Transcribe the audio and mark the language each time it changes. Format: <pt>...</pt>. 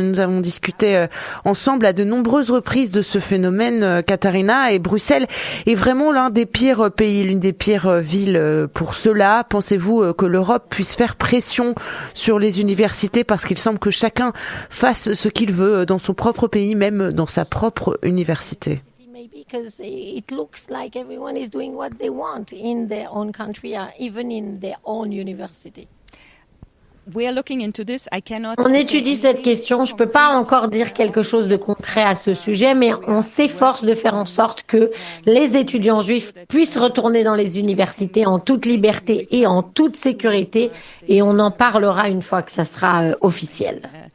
<fr>Nous avons discuté ensemble à de nombreuses reprises de ce phénomène, Katharina, et Bruxelles est vraiment l'un des pires pays, l'une des pires villes pour cela. Pensez-vous que l'Europe puisse faire pression sur les universités parce qu'il semble que chacun fasse ce qu'il veut dans son propre pays, même dans sa propre université?</fr> <en>Because it looks like everyone is doing what they want in their own country, even in their own university.</en> <fr>On étudie cette question. Je ne peux pas encore dire quelque chose de concret à ce sujet, mais on s'efforce de faire en sorte que les étudiants juifs puissent retourner dans les universités en toute liberté et en toute sécurité, et on en parlera une fois que ça sera officiel.</fr>